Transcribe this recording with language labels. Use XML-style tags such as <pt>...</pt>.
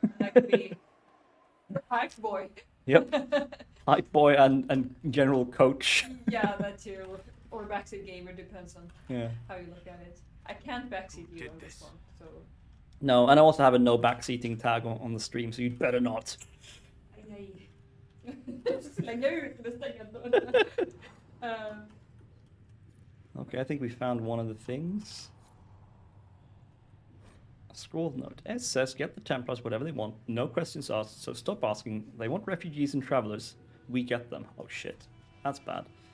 <en>That could be Hype Boy. Yep. Hype boy and general coach. Yeah, that too. Or backseat gamer, depends on Yeah. how you look at it. I can't backseat you Did on this this. one, so. No, and I also have a no backseating tag on the stream, so you'd better not.</en> <sv>Nej. Slänga ut eller stänga dörren.</sv> <en>Okay, I think we found one of the things. A scroll note. It says, get the Templars whatever they want. No questions asked, so stop asking. They want refugees and travelers. We get them. Oh shit. That's bad.</en>